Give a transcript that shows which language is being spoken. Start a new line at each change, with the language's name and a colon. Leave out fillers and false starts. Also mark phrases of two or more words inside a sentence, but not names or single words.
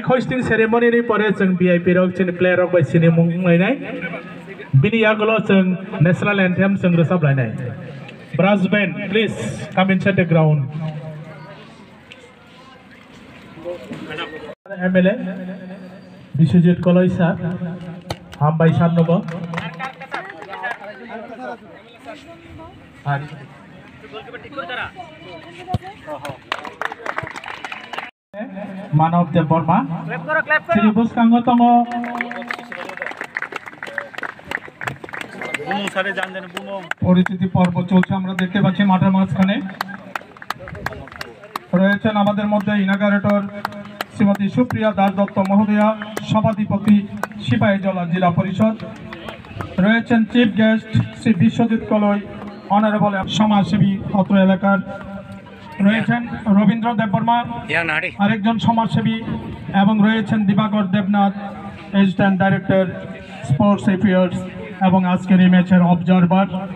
English: hosting ceremony
Kok Borok: ni pore jeng VIP rok jeng player rok bai sini mung lainai bini agolo jeng
English: national anthem
Kok Borok: jeng resab lainai
English: brass band please come inside the ground
Kok Borok: MLA Biswajit Koloi sir hambai sannobo Manav Deborma Sri Buskango Tongo
Bangla: পরিচিতি পর্ব চলছে আমরা দেখতে পাচ্ছি মাঠের মাঝখানে রয়েছেন আমাদের মধ্যে ইনাগারেটর শ্রীমতী সুপ্রিয়া দাস দত্ত মহোদয়া সভাধিপতি সিপাহীজলা জেলা পরিষদ রয়েছেন
English: chief guest
Bangla: শ্রী বিশ্বজিৎ কলই অনারেবল সমাজসেবী অত্র এলাকার রয়েছেন রবীন্দ্র দেববর্মা আরেকজন সমাজসেবী এবং রয়েছেন দিবাকর দেবনাথ
English: assistant director sports affairs
Bangla: এবং আজকের এই ম্যাচের অবজারভার